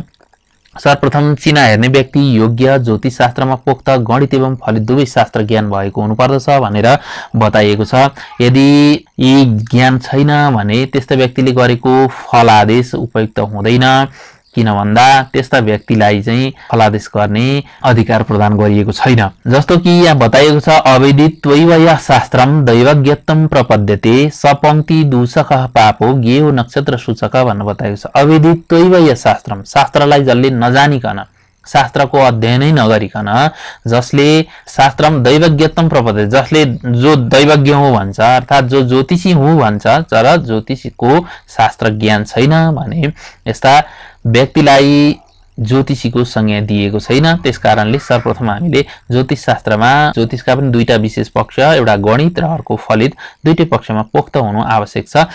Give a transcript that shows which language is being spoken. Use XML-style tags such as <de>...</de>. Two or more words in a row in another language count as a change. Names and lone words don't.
<ne>सर्वप्रथम चिना हेर्ने व्यक्ति योग्य, ज्योतिष शास्त्रमा पोख्त, गणित एवं फलित दुवै शास्त्र ज्ञान भएको हुनुपर्दछ भनेर बताइएको छ। यदि यी ज्ञान छैन भने त्यस्ता व्यक्तिले गरेको फलादेश उपयुक्त हुँदैन, किन भन्दा त्यस्ता व्यक्तिलाई चाहिँ फलादेश गर्ने अधिकार प्रदान गरिएको छैन। जस्तो कि यहाँ बताइएको छ</ne> <sa>अवेदित्वैव शास्त्रम दैवज्ञत्वम प्रपद्यते सपंक्ति दूषक पापो गेयो नक्षत्र सूचक</sa> <ne>भनेर बताइएको छ।</ne> <sa>अवेदित्वैव शास्त्रम,</sa> <ne>शास्त्रलाई जसले नजानिकन, शास्त्रको अध्ययनै नगरिकन, जसले</ne> <sa>शास्त्रम दैवज्ञत्वम प्रपद्यते,</sa> <ne>जसले जो दैवज्ञ हो भन्छ अर्थात जो ज्योतिषी हो भन्छ तर ज्योतिषीको शास्त्र ज्ञान छैन भने यस्ता व्यक्तिलाई ज्योतिषीको संज्ञा दिएको छैन। त्यसकारणले सर्वप्रथम हामीले ज्योतिष शास्त्रमा ज्योतिषका पनि दुईटा विशेष पक्ष, एउटा गणित र अर्को फलित, दुईटै पक्षमा पोख्त हुनु आवश्यक छ।</ne>